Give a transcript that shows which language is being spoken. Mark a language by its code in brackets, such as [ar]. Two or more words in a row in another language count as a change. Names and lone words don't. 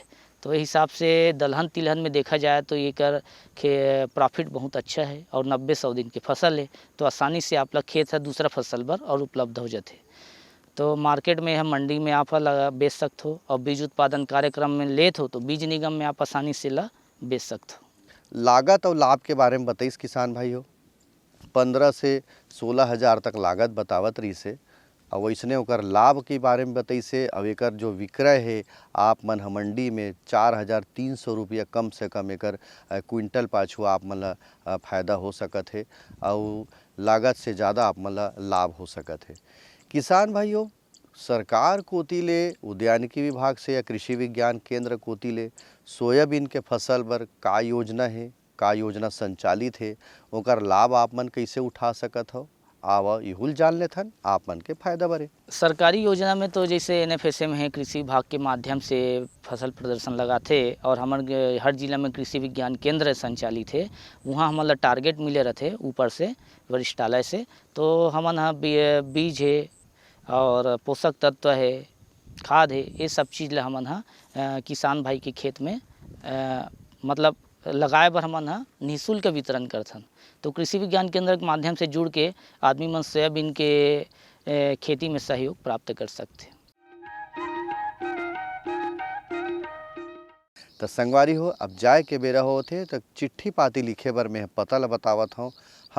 [hne] तो इस हिसाब से दलहन तिलहन में देखा जाए तो एकर प्रॉफिट बहुत अच्छा है और 90-100 दिन की फसल है तो आसानी से आप ला खेत है दूसरा फसल पर और उपलब्ध हो जाते। तो मार्केट में हम मंडी में आप बेच सकते हो और बीज उत्पादन कार्यक्रम में लेत हो तो बीज निगम में आप आसानी से ला बेच सकते हो। लागत और लाभ के बारे में बताइस किसान भाई हो, 15 से 16 हज़ार तक लागत बतावत रही से और वैसने ओकर लाभ के बारे में बताइसे। अब एकर जो विक्रय है आप मन मंडी में 4,300 रुपया कम से कम एकर क्विंटल पाछू आप मन ला फायदा हो सकत है और लागत से ज़्यादा आप मन ला लाभ हो सकत है। किसान भाइयों सरकार कोती ले उद्यानिकी विभाग से या कृषि विज्ञान केंद्र कोती ले सोयाबीन के फसल बर का योजना है, का योजना संचालित है, ओकर लाभ आप मन कैसे उठा सकत हो, आवा इहुल जान लेथन आप मन के फायदा बरे। सरकारी योजना में तो जैसे NFSM है कृषि विभाग के माध्यम से फसल प्रदर्शन लगाते और हमारे हर जिला में कृषि विज्ञान केंद्र संचालित है, वहाँ हमारा टारगेट मिले रहते ऊपर से वरिष्ठालय से। तो हमारा बीज है और पोषक तत्व है, खाद है, ये सब चीज़ ला हमन किसान भाई के खेत में मतलब लगाए बर हमन निःशुल्क वितरण करथन। तो कृषि विज्ञान केंद्र के माध्यम से जुड़ के आदमी मन सोयाबीन के खेती में सहयोग प्राप्त कर सकते। तो संगवारी हो अब जाए के बेरा होथे तो चिट्ठी पाती लिखे बर मैं पता ला बतावत हूँ।